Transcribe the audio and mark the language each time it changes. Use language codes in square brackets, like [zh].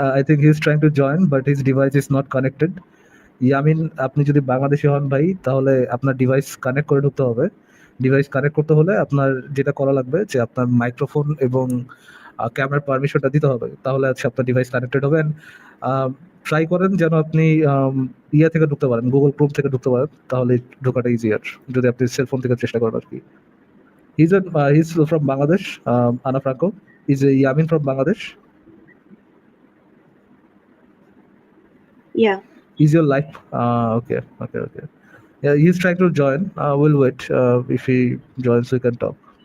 [en] I think he's trying to join, but his device is not connected. [bn] Yamin, আপনি যদি বাংলাদেশি হন ভাই, তাহলে আপনার ডিভাইস কানেক্ট করে ঢুকতে হবে। ডিভাইস কানেক্ট করতে হলে আপনার যেটা করা লাগবে যে আপনার মাইক্রোফোন এবং ক্যামেরার পারমিশনটা দিতে হবে, তাহলে হচ্ছে আপনার ডিভাইস কানেক্টেড হবে। ট্রাই করেন যেন আপনি ইয়া থেকে ঢুকতে পারেন, গুগল ক্রোম থেকে ঢুকতে পারেন, তাহলে ঢোকাটা ইজিয়ার, যদি আপনি সেলফোন থেকে চেষ্টা করেন আর কি। [en] He's from Bangladesh, Ana Franco. Is Yamin from Bangladesh? Yeah. Is your life okay? Yeah, he's trying to join. We'll wait. If he joins, we can talk.